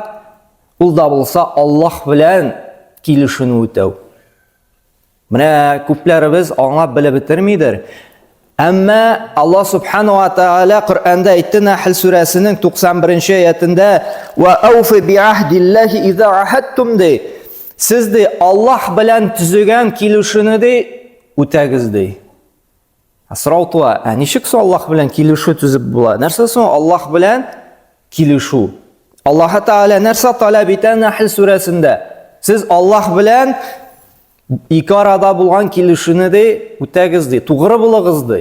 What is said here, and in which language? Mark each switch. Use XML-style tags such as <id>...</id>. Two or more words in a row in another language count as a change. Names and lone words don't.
<tt>Ул да булса Аллаһ белән килешүне үтәү. Менә күпләребез аңлап белеп бетермидер. Әмма Аллаһ</tt> <ar>سبحانه وتعالى</ar> <tt>Коръәндә әйтте, Нәхл сүрәсенең 91-нче аятында:</tt> <ar>"وأوفوا بعهد الله إذا عاهدتم"</ar> <tt>ди. Siz de Allah белән төзегән килешүне де үтәгез ди. Сорау туа, ничек соң Аллаһ белән килешү төзеп була? Нәрсә соң Аллаһ белән килешү? Аллаһ Тәгалә нәрсә таләп итә Нәхл сүрәсендә? Сез Аллаһ белән ике арада булган килешүне де үтәгез ди, тугры булыгыз ди.</tt>